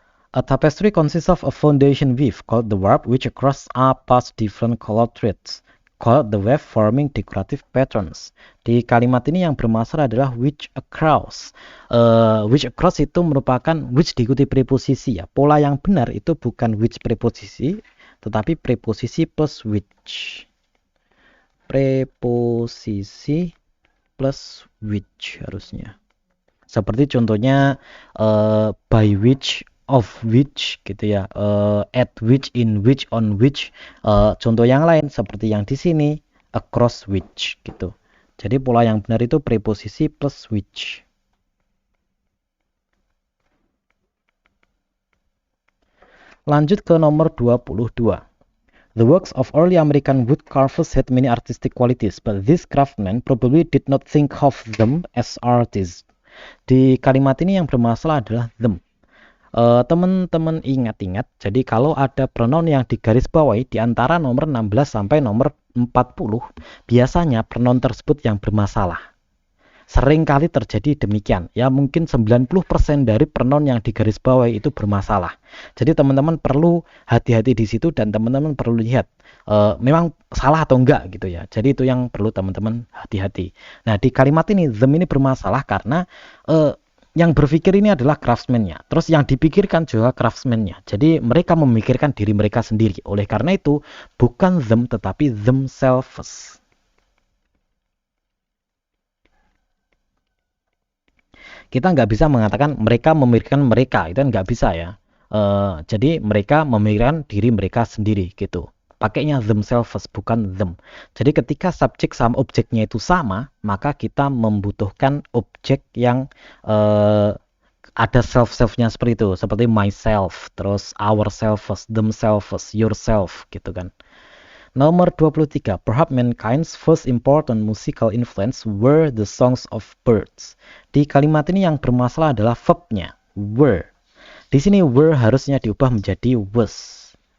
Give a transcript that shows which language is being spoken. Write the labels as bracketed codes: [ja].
[en] A tapestry consists of a foundation weave called the warp which across are passed different colored threads called the weft forming decorative patterns. [id] Di kalimat ini yang bermasalah adalah which across. Which across itu merupakan which diikuti preposisi ya. Pola yang benar itu bukan which preposisi, tetapi preposisi plus which. Preposisi plus which harusnya. Seperti contohnya by which, of which gitu ya, at which, in which, on which. Contoh yang lain seperti yang di sini across which gitu. Jadi pola yang benar itu preposisi plus which. Lanjut ke nomor 22. [en] The works of early American wood carvers had many artistic qualities, but these craftsmen probably did not think of them as artists. [id] Di kalimat ini yang bermasalah adalah them. Teman-teman ingat-ingat, jadi kalau ada pronoun yang digarisbawahi di antara nomor 16 sampai nomor 40, biasanya pronoun tersebut yang bermasalah. Sering kali terjadi demikian. Ya mungkin 90% dari pronoun yang digarisbawahi itu bermasalah. Jadi teman-teman perlu hati-hati di situ dan teman-teman perlu lihat memang salah atau enggak gitu ya. Jadi itu yang perlu teman-teman hati-hati. Nah, di kalimat ini them ini bermasalah karena yang berpikir ini adalah craftsman-nya. Terus yang dipikirkan juga craftsman-nya. Jadi mereka memikirkan diri mereka sendiri. Oleh karena itu bukan them tetapi themselves. Kita nggak bisa mengatakan mereka memikirkan mereka, itu kan nggak bisa ya. Jadi mereka memikirkan diri mereka sendiri gitu. Pakainya themselves bukan them. Jadi ketika subjek sama objeknya itu sama, maka kita membutuhkan objek yang ada self-selfnya seperti itu, seperti myself, terus ourselves, themselves, yourself gitu kan. Nomor 23. [en] Perhaps mankind's first important musical influence were the songs of birds. [id] Di kalimat ini yang bermasalah adalah verbnya, were. Di sini were harusnya diubah menjadi was.